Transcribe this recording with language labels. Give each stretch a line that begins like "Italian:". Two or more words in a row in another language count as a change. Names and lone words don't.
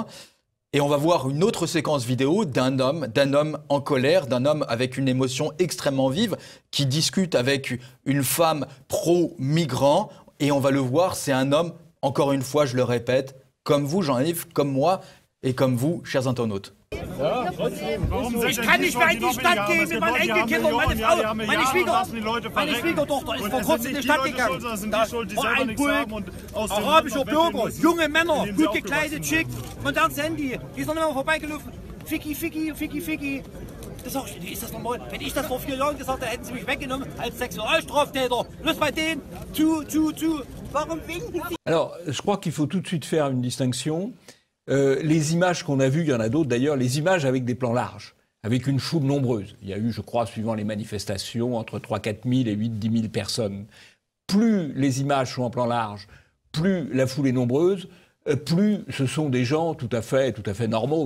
French: Et on va voir une autre séquence vidéo d'un homme en colère, d'un homme avec une émotion extrêmement vive qui discute avec une femme pro-migrant. Et on va le voir, c'est un homme, encore une fois, je le répète, comme vous Jean-Yves, comme moi et comme vous, chers internautes.
German: Ich kann nicht mehr in die Stadt gehen mit meinen Enkelkindern, meine Frau, meine Schwiegertochter ist vor kurzem in die Stadt gegangen. Da war ein Pulk arabischer Bürger, junge Männer, gut gekleidet, schick, modernes Handy. Die ist noch nicht mal vorbeigelaufen. Ficky, Ficky, Ficky, Ficky. Das sag ich, ist das normal? Wenn ich das vor 4 Jahren gesagt hätte, hätten sie mich weggenommen als Sexualstraftäter. Bloß bei denen, warum winken sie?
French: Alors, je crois qu'il faut tout de suite faire une distinction. Les images qu'on a vues, il y en a d'autres d'ailleurs, les images avec des plans larges, avec une foule nombreuse. Il y a eu, je crois, suivant les manifestations, entre 3-4 000 et 8-10 000 personnes. Plus les images sont en plan large, plus la foule est nombreuse, plus ce sont des gens tout à fait normaux.